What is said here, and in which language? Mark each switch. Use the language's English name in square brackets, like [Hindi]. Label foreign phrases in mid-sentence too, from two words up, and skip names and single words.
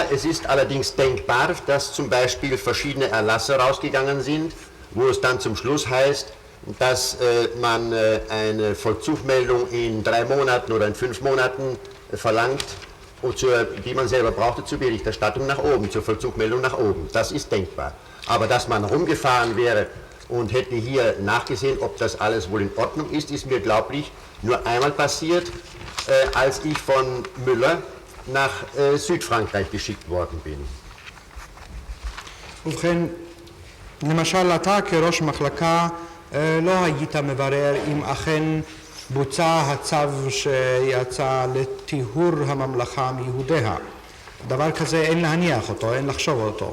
[German] Es ist allerdings denkbar, dass zum Beispiel verschiedene Erlasse rausgegangen sind, wo es dann zum Schluss heißt, dass man eine Vollzugmeldung in 3 Monaten oder in 5 Monaten verlangt, und die man selber brauchte zur Berichterstattung nach oben, zur Vollzugmeldung nach oben. Das ist denkbar. Aber dass man rumgefahren wäre und hätte hier nachgesehen, ob das alles wohl in Ordnung ist, ist mir glaublich nur einmal passiert, als ich von Müller nach Südfrankreich geschickt worden bin. [Hebrew] ובכן, למשל אתה כראש מחלקה לא היית מברר אם אכן בוצע הצו שיצא לטיהור הממלכה מיהודיה. דבר כזה אין להניח אותו, אין לחשוב אותו.